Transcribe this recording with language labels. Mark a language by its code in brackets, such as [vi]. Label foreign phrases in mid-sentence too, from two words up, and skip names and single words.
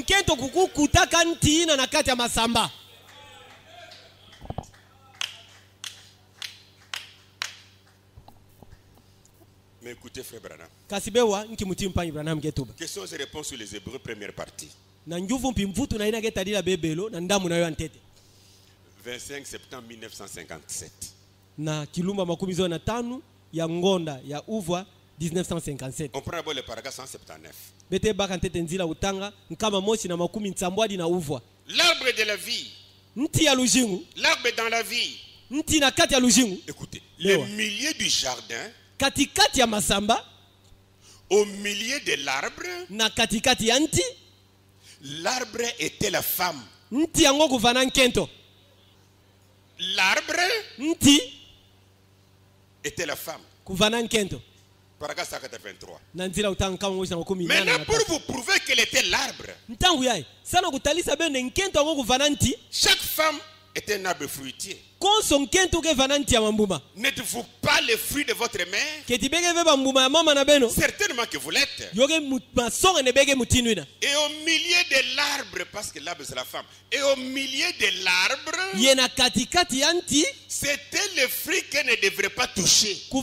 [fr] Mais écoutez, frère Branham. Questions et réponses sur les Hébreux, première partie. 25 septembre 1957. [kg] Na kilumba makumi zo na tano ya ngonda ya uvwa 1957. [fr] On prend d'abord le paragraphe 179. [kg] Bete baka ntete nzila utanga nkama mosi na makumi nsambwadi na uvwa. [fr] L'arbre de la vie. [kg] Nti ya lujingu. [fr] L'arbre dans la vie. [kg] Nti na kati ya lujingu. [fr] Écoutez, le milieu du jardin. [kg] Katikati ya masamba [fr] Au milieu de l'arbre, [kg] na katikati ya nti, [fr] l'arbre était la femme. [kg] Nti yango kuvana nkento. [fr] L'arbre [kg] nti [fr] était la femme. [kg] Kuvana nkento. [fr] Paragraphe 183. Maintenant, pour vous prouver qu'elle était l'arbre, chaque femme était un arbre fruitier. N'êtes-vous pas le fruit de votre mère? Certainement que vous l'êtes. Et au milieu de l'arbre, parce que l'arbre c'est la femme, et au milieu de l'arbre, c'était le fruit qu'elle ne devrait pas toucher.